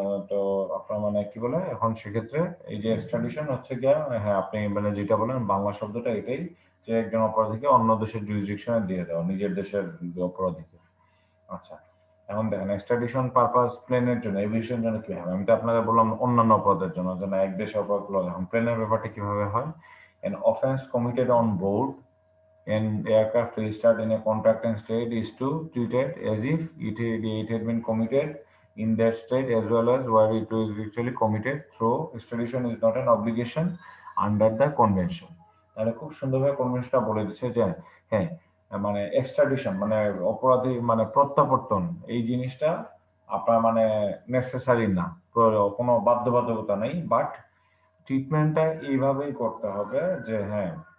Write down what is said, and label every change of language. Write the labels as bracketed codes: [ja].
[bn] তো আপনার মানে কি বলে এখন সেক্ষেত্রে এই যে এক্সট্রাডিশন হচ্ছে গিয়া হ্যাঁ আপনি মানে যেটা বলেন বাংলা শব্দটা এটাই যে একজন অপরাধীকে অন্য দেশের জুরিসডিকশনে দিয়ে দেওয়া নিজের দেশের অপরাধীকে। আচ্ছা, এখন দেখেন এক্সট্রাডিশন পারপাস প্লেনের জন্য এভিয়েশন জন্য কি হবে? আমি তো আপনাদের বললাম অন্যান্য অপরাধের জন্য যেন এক দেশে অপরাধ গুলো, এখন প্লেনের ব্যাপারটা কিভাবে হয়? [en] an offense committed on board an aircraft registered in a contracting state is to treated as if it had been committed in that state as well as where it was actually committed through extradition is not an obligation under the convention. [bn] তাহলে খুব সুন্দরভাবে কনভেনশনটা বলে দিচ্ছে যে হ্যাঁ মানে extradition মানে অপরাধী মানে প্রত্যাবর্তন এই জিনিসটা আপনার মানে নেসেসারি না, কোনো বাধ্যবাধকতা নেই, বাট ট্রিটমেন্টটা এইভাবেই করতে হবে যে হ্যাঁ